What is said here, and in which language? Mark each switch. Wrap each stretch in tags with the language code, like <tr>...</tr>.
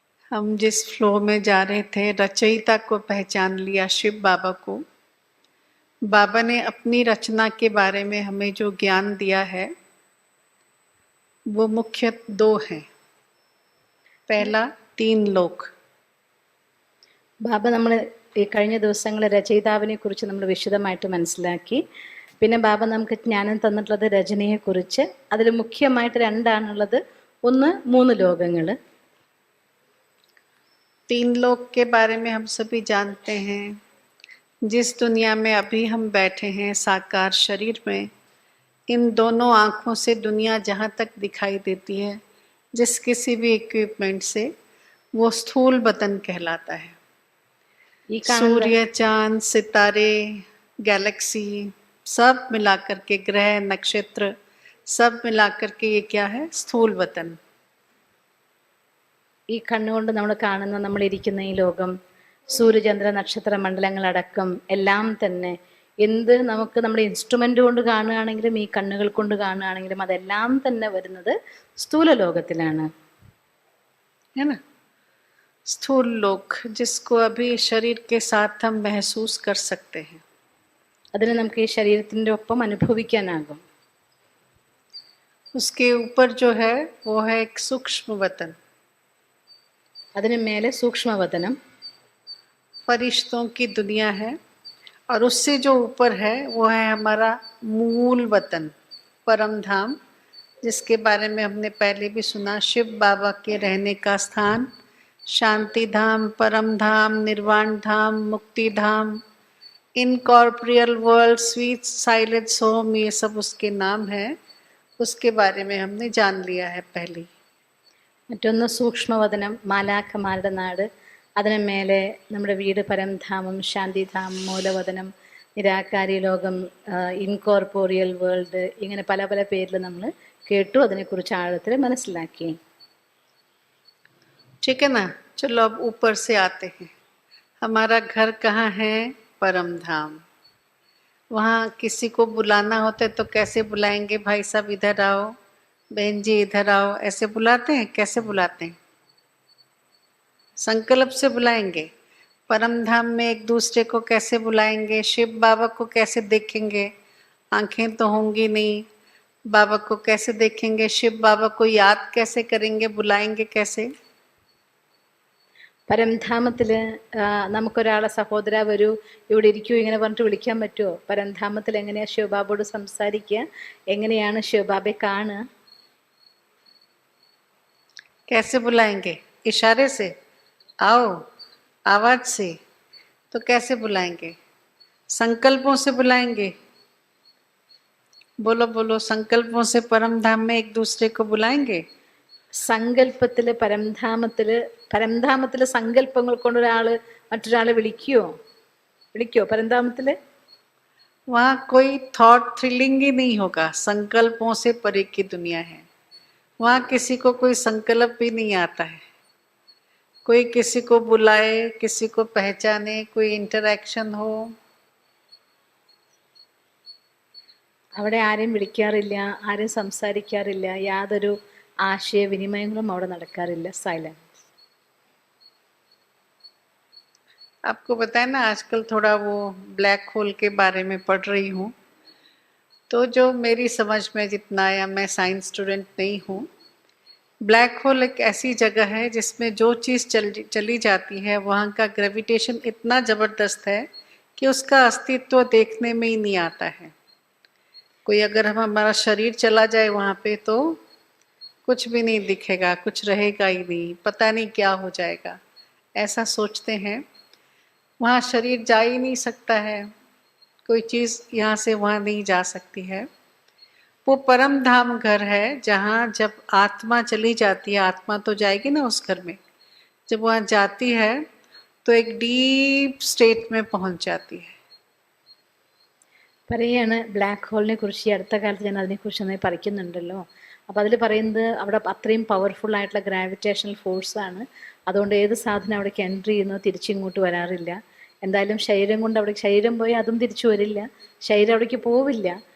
<hi>हम जिस फ्लो में जा रहे थे, रचयिता को पहचान लिया, शिव बाबा को। बाबा ने अपनी रचना के बारे में हमें जो ज्ञान दिया है वो मुख्य दो हैं। पहला 3 लोक।</hi> <ml>ബാബ നമ്മൾ ഈ കഴിഞ്ഞ ദിവസങ്ങളെ രചയിതാവിനെ കുറിച്ച് നമ്മൾ വിശദമായിട്ട് മനസ്സിലാക്കി. പിന്നെ ബാബ നമുക്ക് ജ്ഞാനം തന്നിട്ടുള്ളത് രചനയെക്കുറിച്ച്. അതിൽ മുഖ്യമായിട്ട് രണ്ടാണുള്ളത്. ഒന്ന് 3 ലോകങ്ങൾ.</ml> <hi>3 लोक के बारे में हम सभी जानते हैं। जिस दुनिया में अभी हम बैठे हैं साकार शरीर में, इन दोनों आँखों से दुनिया जहाँ तक दिखाई देती है, जिस किसी भी इक्विपमेंट से, वो स्थूल बदन कहलाता है।</hi> <ml>ഈ കാണുന്ന</ml> <hi>सूर्य, चांद, सितारे, गैलेक्सी सब मिलाकर के, ग्रह, नक्षत्र सब मिलाकर के ये क्या है? स्थूल वतन।</hi> <ml>ഈ കണ്ണുകൊണ്ട് നമ്മൾ കാണുന്ന, നമ്മളിരിക്കുന്ന ഈ ലോകം, സൂര്യചന്ദ്ര നക്ഷത്ര മണ്ഡലങ്ങളടക്കം എല്ലാം തന്നെ എന്ത് നമുക്ക് നമ്മുടെ ഇൻസ്ട്രുമെൻ്റ് കൊണ്ട് കാണുകയാണെങ്കിലും ഈ കണ്ണുകൾ കൊണ്ട് കാണുകയാണെങ്കിലും അതെല്ലാം തന്നെ വരുന്നത് സ്ഥൂല ലോകത്തിലാണ്.</ml> <hi>है ना? स्थूल लोक, जिसको अभी शरीर के साथ हम महसूस कर सकते हैं।</hi> <ml>അതിനെ നമുക്ക് ഈ ശരീരത്തിൻ്റെ ഒപ്പം അനുഭവിക്കാനാകും.</ml> <hi>उसके ऊपर जो है वो है एक सूक्ष्म वतन।</hi> <ml>അതിന് മേലെ സൂക്ഷ്മവതനം,</ml> <hi>फरिश्तों की दुनिया है, और उससे जो ऊपर है वो है हमारा मूल वतन, परम धाम, जिसके बारे में हमने पहले भी सुना। शिव बाबा के रहने का स्थान, शांति धाम, परम धाम, निर्वाण धाम, मुक्ति धाम, incorporeal world, sweet silence home, ये सब उसके नाम है। उसके बारे में हमने जान लिया है पहले।</hi> <ml>മറ്റൊന്ന് സൂക്ഷ്മവതനം, മാലാഖമാരുടെ നാട്. അതിന് മേലെ നമ്മുടെ വീട് പരംധാമം, ശാന്തിധാമം, മൂലവതനം, നിരാകാരി ലോകം, ഇൻകോർപ്പോറിയൽ വേൾഡ്, ഇങ്ങനെ പല പല പേരിൽ നമ്മൾ കേട്ടു. അതിനെക്കുറിച്ച് ആഴത്തിൽ മനസ്സിലാക്കി.</ml> <hi>ठीक है ना? चलो अब ऊपर से आते हैं। हमारा घर कहाँ है? परम धाम। वहाँ किसी को बुलाना होता है तो कैसे बुलाएंगे? भाई साहब इधर आओ, बहन जी इधर आओ, ऐसे बुलाते हैं? कैसे बुलाते हैं? संकल्प से बुलाएंगे। परम धाम में एक दूसरे को कैसे बुलाएंगे? शिव बाबा को कैसे देखेंगे? आंखें तो होंगी नहीं। बाबा को कैसे देखेंगे? शिव बाबा को याद कैसे करेंगे? बुलाएंगे कैसे?</hi> <ml>പരംധാമത്തിൽ നമുക്കൊരാളെ സഹോദര വരൂ, ഇവിടെ ഇരിക്കൂ, ഇങ്ങനെ പറഞ്ഞിട്ട് വിളിക്കാൻ പറ്റുമോ? പരംധാമത്തിൽ എങ്ങനെയാണ് ശിവബാബയോട് സംസാരിക്കുക? എങ്ങനെയാണ് ശിവബാബയെ കാണുക?</ml> <hi>कैसे बुलाएंगे? इशारे से? आओ, आवाज से? तो कैसे बुलाएंगे? संकल्पों से बुलाएंगे। बोलो बोलो, संकल्पों से परम धाम में एक दूसरे को बुलाएंगे।</hi> <ml>സങ്കല്പത്തില് പരംധാമത്തില് സങ്കല്പങ്ങൾ കൊണ്ട് മറ്റൊരാളെ വിളിക്കോ പരംധാമത്തില്?</ml> <hi>वहाँ कोई थॉट थ्रिलिंग ही नहीं होगा। संकल्पों से परे की दुनिया है। वहाँ किसी को कोई संकल्प भी नहीं आता है। कोई किसी को बुलाए, किसी को पहचाने, कोई इंटरैक्शन हो,</hi> <ml>അവിടെ ആരെയും വിളിക്കാറില്ല, ആരെയും സംസാരിക്കാറില്ല, യാതൊരു ആശയവിനിമയങ്ങളും അവിടെ നടക്കാറില്ല. സൈലൻസ്.</ml> <hi>आपको बताया ना, आजकल थोड़ा वो ब्लैक होल के बारे में पढ़ रही हूँ, तो जो मेरी समझ में जितना आया, मैं साइंस स्टूडेंट नहीं हूँ, ब्लैक होल एक ऐसी जगह है जिसमें जो चीज़ चली जाती है वहाँ का ग्रेविटेशन इतना ज़बरदस्त है कि उसका अस्तित्व देखने में ही नहीं आता है। कोई अगर हमारा शरीर चला जाए वहाँ पे तो कुछ भी नहीं दिखेगा, कुछ रहेगा ही नहीं, पता नहीं क्या हो जाएगा, ऐसा सोचते हैं। वहाँ शरीर जा ही नहीं सकता है, कोई चीज़ यहाँ से वहाँ नहीं जा सकती है। वो परम धाम घर है जहाँ जब आत्मा चली जाती है, आत्मा तो जाएगी ना उस घर में, जब वहाँ जाती है तो एक डीप स्टेट में पहुंच जाती है.</hi> <ml>പറയാണ് ബ്ലാക്ക് ഹോളിനെ കുറിച്ച് ഈ അടുത്ത കാലത്ത് ഞാൻ അതിനെക്കുറിച്ച് നന്നായി പഠിക്കുന്നുണ്ടല്ലോ. അപ്പോൾ അതിൽ പറയുന്നത് അവിടെ അത്രയും പവർഫുൾ ആയിട്ടുള്ള ഗ്രാവിറ്റേഷണൽ ഫോഴ്സാണ്. അതുകൊണ്ട് ഏത് സാധനം അവിടേക്ക് എൻട്രി ചെയ്യുന്നോ തിരിച്ചിങ്ങോട്ട് വരാറില്ല. എന്തായാലും ശരീരം കൊണ്ട് അവിടെ, ശരീരം പോയി അതും തിരിച്ചു വരില്ല, ശരീരം അവിടേക്ക് പോവില്ല.</ml>